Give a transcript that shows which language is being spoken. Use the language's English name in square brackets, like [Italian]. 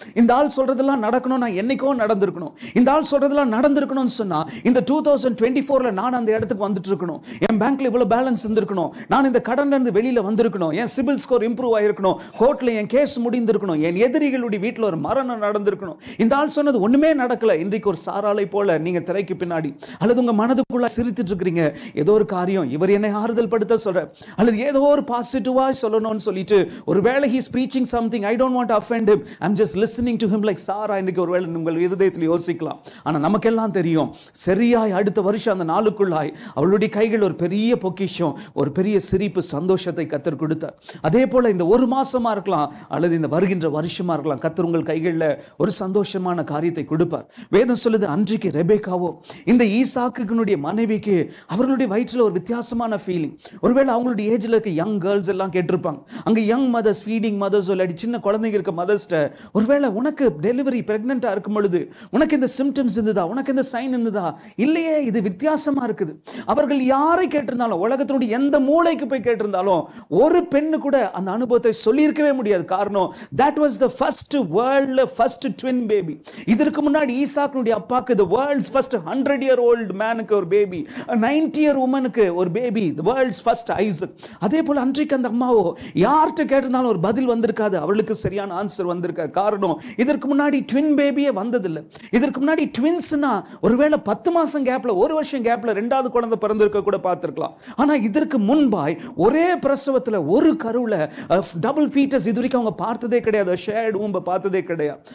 [Tamil] இந்த ஆள் சொல்றதெல்லாம் நடக்கணும், நான் என்னைக்கோ நடந்திருக்கணும். இந்த ஆள் சொல்றதெல்லாம் நடந்திருக்கணும்னு சொன்னா இந்த 2024ல நான் அந்த இடத்துக்கு வந்துட்டு இருக்கணும். என் பேங்க்ல இவ்வளவு பேலன்ஸ் இருந்திருக்கணும், நான் இந்த கடன்ல இருந்து வெளியில வந்திருக்கணும், என் சிபில் ஸ்கோர் இம்ப்ரூவ் ஆயிருக்கணும், கோர்ட்ல என் கேஸ் முடிந்திருக்கணும், என் எதிரிகளுடைய வீட்டில் ஒரு மரணம் நடந்திருக்கணும். இந்த ஆள் சொன்னது ஒண்ணுமே நடக்கல. இன்றைக்கு ஒரு சாராலை போல நீங்க திரைக்கு பின்னாடி அல்லது உங்க மனதுக்குள்ள சிரித்துட்டு இருக்கிறீங்க. ஏதோ ஒரு காரியம் இவர் என்னை ஆறுதல் படுத்த சொல்ற, அல்லது ஏதோ ஒரு பாசிட்டிவா சொல்லணும்னு சொல்லிட்டு ஒருவேளை [English] he is preaching something, I don't want to offend him, I'm just listening to him like Sarah. [Tamil] இன்னைக்கு ஒருவேளை உங்கள் இருதயத்தில் யோசிக்கலாம். ஆனா நமக்கெல்லாம் தெரியும், சரியாய் அடுத்த வருஷம் அந்த நாளுக்குள்ளாய் அவளுடைய கைகள் ஒரு பெரிய பொக்கிஷம், ஒரு பெரிய சிரிப்பு, சந்தோஷத்தை கத்தர் கொடுத்தார். அதே போல இந்த ஒரு மாசமா இருக்கலாம் அல்லது இந்த வருகின்ற வருஷமா இருக்கலாம், கத்தர் உங்கள் கைகளில் ஒரு சந்தோஷமான காரியத்தை கொடுப்பார். வேதம் சொல்லுது, அன்றைக்கு ரெபேக்காவோ இந்த ஈசாக்குனுடைய மனைவிக்கு அவர்களுடைய வயிற்றில் ஒரு வித்தியாசமான ஃபீலிங். ஒருவேளை அவங்களுடைய ஏஜ்ல இருக்க யங் கேர்ள்ஸ் எல்லாம் கேட்டிருப்பாங்க. அங்க யங் மதர்ஸ், ஃபீடிங் மதர்ஸ், இல்லாட்டி சின்ன குழந்தைங்க இருக்க மதர்ஸ்ட ஒருவேளை உனக்கு டெலிவரி பிரெக்னெண்டா இருக்கும் பொழுது உனக்கு இந்த சிம்டம்ஸ் இருந்ததா, உனக்கு இந்த சைன் இருந்ததா? இல்லையே, இது வித்தியாசமா இருக்குது. அவர்கள் யாரை கேட்டிருந்தாலும், உலகத்தினுடைய எந்த மூளைக்கு போய் கேட்டிருந்தாலும் ஒரு பெண்ணு கூட அந்த அனுபவத்தை சொல்லியிருக்கவே முடியாது. காரணம், [English] that was the first world first twin baby. [Tamil] இதற்கு முன்னாடி ஈசாக்குடைய அப்பாக்கு [English] the world's first 100-year-old manக்கு ஒரு baby, 90-year womanக்கு ஒரு baby, the world's first Isaac. [Tamil] அதே போல அன்றைக்கு அந்த அம்மாவோ யார்கிட்ட கேட்டிருந்தாலும் ஒரு பதில் வந்திருக்காது, அவளுக்கு சரியான ஆன்சர் வந்திருக்காது. காரணம், இதற்கு முன்னாடி ட்வின் பேபியே வந்ததில்லை. இதற்கு முன்னாடி ட்வின்ஸ்னா ஒருவேளை 10 மாசம் கேப்ல, ஒரு வருஷம் கேப்ல ரெண்டாவது குழந்தை பிறந்திருக்க கூட பார்த்திருக்கலாம். ஆனா இதற்கு முன்பாய் ஒரே பிரசவத்துல ஒரு கருவுல டபுள் ஃபீட்டஸ் இதுவரைக்கும் அவங்க பார்த்ததே கிடையாது, ஷேர்ட் ஊம்ப பார்த்ததே கிடையாது.